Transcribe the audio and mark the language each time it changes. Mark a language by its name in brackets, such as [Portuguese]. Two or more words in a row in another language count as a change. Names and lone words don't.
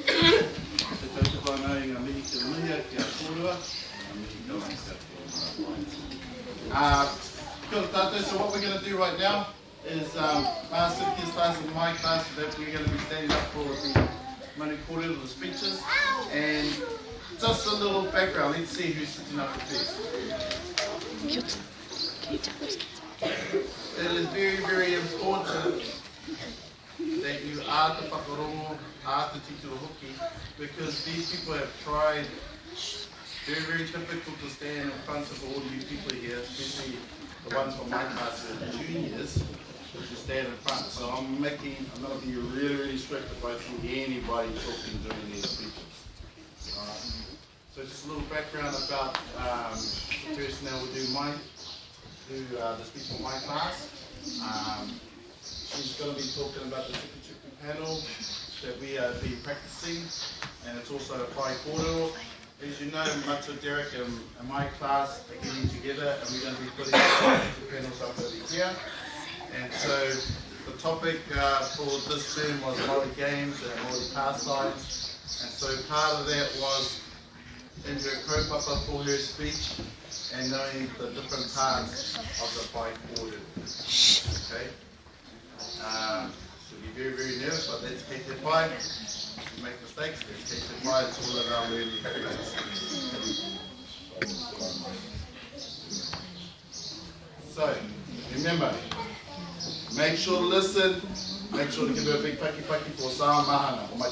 [English] So what we're going to do right now is my Cynthia's class and my class, that we're going to be standing up for the Manu Kōrero, the speeches, and just a little background. Let's see who's sitting up first. It is very, very important that you are the whakarongo, are the [Māori] titiro hoki, [English] because these people have tried. Very, very difficult to stand in front of all you people here, especially the ones from my class, the juniors, to stand in front. So I'm going to be really, really strict if I see anybody talking during their speeches. So just a little background about the person that will do the speech from my class. She's going to be talking about the Tuku panel that we are practicing, and it's also a [Māori] whai kōrero. [English] As you know, Matu, Derek, and my class are getting together, and we're going to be putting the panels up over here. And so the topic for this term was Māori games and Māori pastimes. And so part of that was in her kaupapa for her speech and knowing the different parts of the [Māori] whai kōrero. [English] Okay? She'll be very, very nervous, but let's keep it pai. Make mistakes, let's keep it pai. It's all about learning experience. So, remember, make sure to listen, make sure to give her a big paki for Sā Mahana.